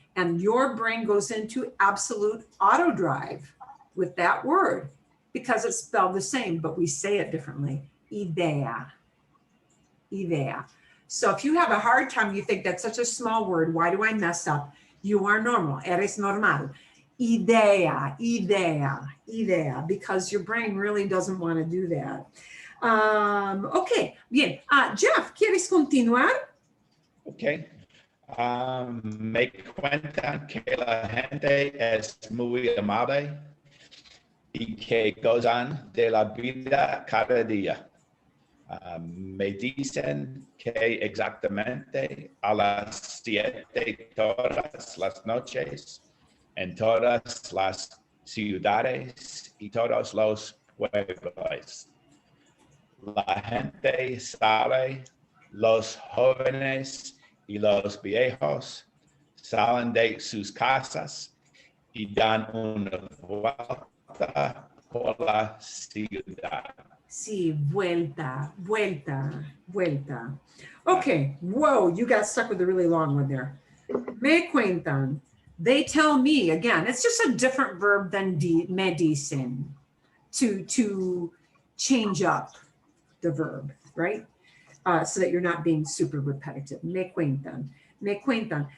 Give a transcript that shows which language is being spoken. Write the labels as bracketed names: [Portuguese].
[English] And your brain goes into absolute auto drive with that word because it's spelled the same, but we say it differently. Idea. Idea. So if you have a hard time, you think that's such a small word, why do I mess up? You are normal, [Spanish] eres normal. [English] Idea, idea, idea, because your brain really doesn't want to do that. [Spanish] Ok, bien. Jeff, ¿quieres continuar? [English] Okay. [Spanish] Me cuentan que la gente es muy amable y que gozan de la vida cada día. Me dicen que exactamente a las 7 todas las noches en todas las ciudades y todos los pueblos. La gente sale, los jóvenes y los viejos salen de sus casas y dan una vuelta por la ciudad. Sí, vuelta, vuelta, vuelta. [English] Okay, whoa, you got stuck with a really long one there. [Spanish] Me cuentan. [English] They tell me, again, it's just a different verb than [Spanish] me dicen, [English] to change up the verb, right? So that you're not being super repetitive. [Spanish] Me cuentan. Me cuentan.